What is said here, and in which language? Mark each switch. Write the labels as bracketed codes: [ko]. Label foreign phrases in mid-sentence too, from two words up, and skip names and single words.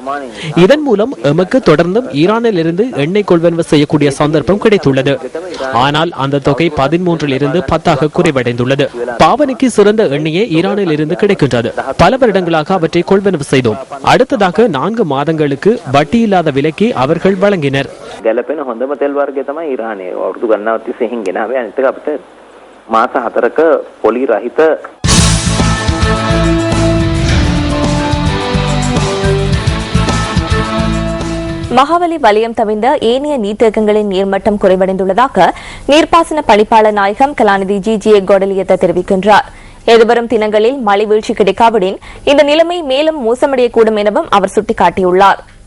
[ta] இதன் மூலம் எமக்கு தொடர்ந்தும் ஈரானில் இருந்து எண்ணெய் கொள்வனவு செய்யக்கூடிய சந்தர்ப்பம் கிடைத்துள்ளது. ஆனால் அந்த தொகை 13 இருந்து 10 குறைவடைந்துள்ளது. பாவனைக்கு சிறந்த எண்ணெயே ஈரானில் இருந்து கிடைக்கின்றது. பல வருடங்களாக அவற்றை கொள்வனவு செய்தோம். அடுத்ததாக 4 மாதங்களுக்கு வட்டி இல்லாத விலைக்கு அவர்கள் வழங்கினர். [si] ගැලපෙන හොඳම තෙල් වර්ගය තමයි ඊරානයේ. අවුරුදු ගණනාවක් තිස්සේ එහෙන් ගෙනාවේ. අනිත් එක අපිට මාස 4ක පොලි රහිත [ta] மகாவலி வலயம் தவிர்ந்த ஏனைய நீர்த்தேக்கங்களின் நீர்மட்டம் குறைவடைந்துள்ளதாக நீர்ப்பாசன பணிப்பாளர் நாயகம் கலாநிதி ஜிஜிஏ கோடலியத்த தெரிவிக்கின்றார். எதிர்வரும் தினங்களில் மழை வீழ்ச்சி கிடைக்காவிடின் இந்த நிலைமை மேலும் மோசமடையக்கூடும் எனவும் அவர் சுட்டிக்காட்டியுள்ளார்.